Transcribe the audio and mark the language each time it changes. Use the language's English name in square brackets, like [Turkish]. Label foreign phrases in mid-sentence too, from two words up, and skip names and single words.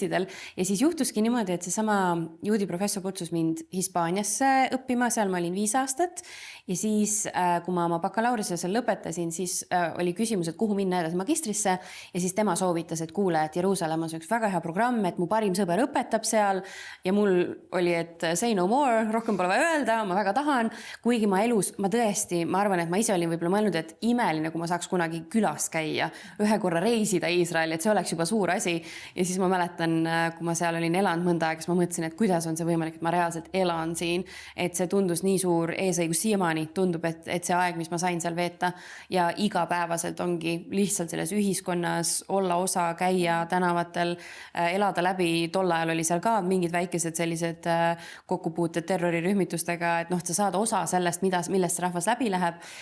[Estonian] Ja siis juhtuski niimoodi, et seesama juudi professor kutsus mind Hispaania Jordaaniasse õppima, seal ma olin 5 aastat ja siis, kui ma oma bakalaureuse seal lõpetasin, siis oli küsimus, et kuhu minna edasi magistrisse ja siis tema soovitas, et kuule, et Jeruusalemmas on üks väga hea programm, et mu parim sõber õpetab seal ja mul oli, et [English] say no more, [Estonian] rohkem pole vaja öelda, ma väga tahan, kuigi ma elus, ma tõesti, ma arvan, et ma ise olin võib-olla mõelnud, et imeline, kui ma saaks kunagi külas käia, ühe korra reisida Iisraeli, et see oleks juba suur asi ja siis ma mäletan, kui ma seal olin elanud mõnda aega, siis ma mõtlesin, et kuidas on see võimalik, et ma reaalselt elan siin, et see tundus nii suur eesõigus siiamaani, tundub, et see aeg, mis ma sain seal veeta ja igapäevaselt ongi lihtsalt selles ühiskonnas olla osa, käia tänavatel, elada läbi, tol ajal oli seal ka mingid väikesed sellised kokkupuuted terrorirühmitustega, et noh, sa saad osa sellest, millest see rahvas läbi läheb